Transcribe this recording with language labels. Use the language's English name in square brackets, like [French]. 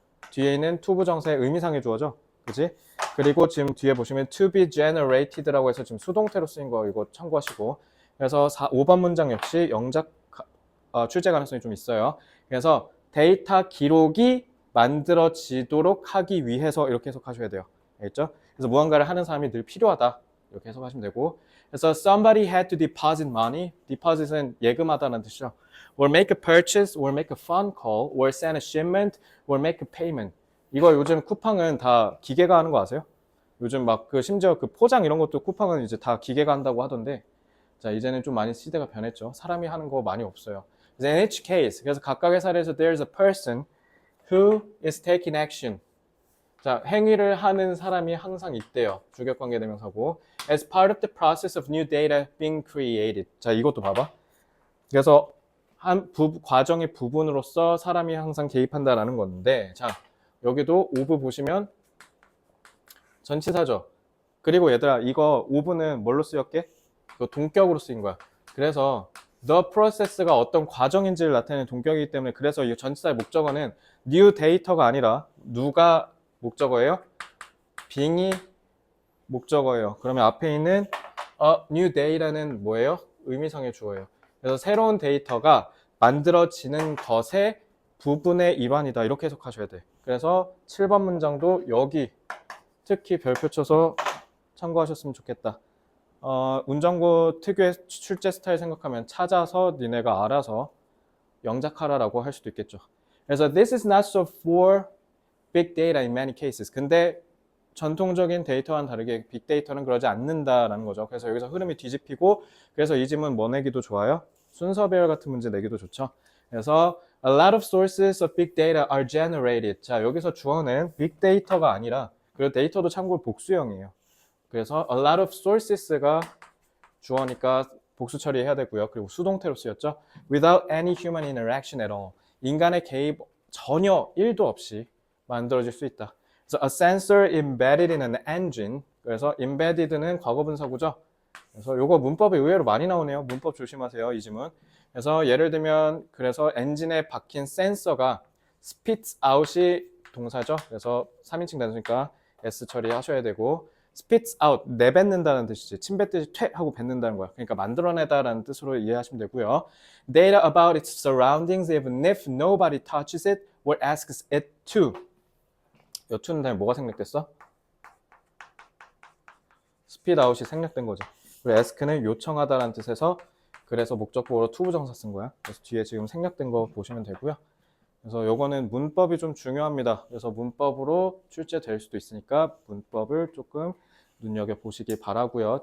[Korean] 뒤에 있는 투부정사의 의미상의 주어죠. 그치? 그리고 지금 뒤에 보시면 [English] to be generated [Korean] 라고 해서 지금 수동태로 쓰인 거 이거 참고하시고 그래서 5번 문장 역시 영작 출제 가능성이 좀 있어요. 그래서 데이터 기록이 만들어지도록 하기 위해서 이렇게 해석하셔야 돼요. 알겠죠? 그래서 무언가를 하는 사람이 늘 필요하다. 이렇게 해석하시면 되고 그래서 [English] somebody had to deposit money. [Korean] deposit은 예금하다는 뜻이죠. [English] or make a purchase, or make a phone call, or send a shipment, or make a payment. [Korean] 이거 요즘 쿠팡은 다 기계가 하는 거 아세요? 요즘 막 심지어 포장 이런 것도 쿠팡은 이제 다 기계가 한다고 하던데 자 이제는 좀 많이 시대가 변했죠. 사람이 하는 거 많이 없어요. [English] in each case [Korean] 그래서 각각의 사례에서 [English] there's a person who is taking action. [Korean] 자, 행위를 하는 사람이 항상 있대요. 주격관계 대명사고. [English] As part of the process of new data being created. [Korean] 자, 이것도 봐봐. 그래서 과정의 부분으로서 사람이 항상 개입한다라는 건데, 자, 여기도 오브 보시면 전치사죠. 그리고 얘들아, 이거 오브는 뭘로 쓰였게? 동격으로 쓰인 거야. 그래서 the process가 어떤 과정인지를 나타내는 동격이기 때문에 그래서 이 전치사의 목적어는 new data가 아니라 누가 목적어예요? being이 목적어예요. 그러면 앞에 있는 new data는 뭐예요? 의미상의 주어예요. 그래서 새로운 데이터가 만들어지는 것에 부분의 일환이다. 이렇게 해석하셔야 돼. 그래서 7번 문장도 여기 특히 별표 쳐서 참고하셨으면 좋겠다. 운전고 특유의 출제 스타일 생각하면 찾아서 니네가 알아서 영작하라라고 할 수도 있겠죠. [English] 그래서 this is not so for big data in many cases. [Korean] 근데 전통적인 데이터와는 다르게 빅데이터는 그러지 않는다라는 거죠. 그래서 여기서 흐름이 뒤집히고 그래서 이 질문 뭐 내기도 좋아요? 순서 배열 같은 문제 내기도 좋죠. [English] 그래서 a lot of sources of big data are generated. [Korean] 자, 여기서 주어는 빅데이터가 아니라 그리고 데이터도 참고로 복수형이에요. 그래서 a lot of sources가 주어니까 복수 처리해야 되고요. 그리고 수동태로 쓰였죠. [English] Without any human interaction at all. [Korean] 인간의 개입 전혀 1도 없이 만들어질 수 있다. [English] 그래서 a sensor embedded in an engine. [Korean] 그래서 embedded는 과거분사구죠. 그래서 요거 문법이 의외로 많이 나오네요. 문법 조심하세요. 이 지문. 그래서 예를 들면 그래서 엔진에 박힌 센서가 spits out이 동사죠. 그래서 3인칭 단수니까 S 처리하셔야 되고 spits out, 내뱉는다는 뜻이지. 침 뱉듯이 퇴 하고 뱉는다는 거야. 그러니까 만들어내다라는 뜻으로 이해하시면 되고요. [English] Data about its surroundings even if nobody touches it or asks it to. [Korean] 요 to는 다음에 뭐가 생략됐어? spit out이 생략된 거죠. 그리고 ask는 요청하다라는 뜻에서 그래서 목적보어로 to 부정사 쓴 거야. 그래서 뒤에 지금 생략된 거 보시면 되고요. 그래서 요거는 문법이 좀 중요합니다. 그래서 문법으로 출제될 수도 있으니까 문법을 조금 눈여겨보시기 바라고요.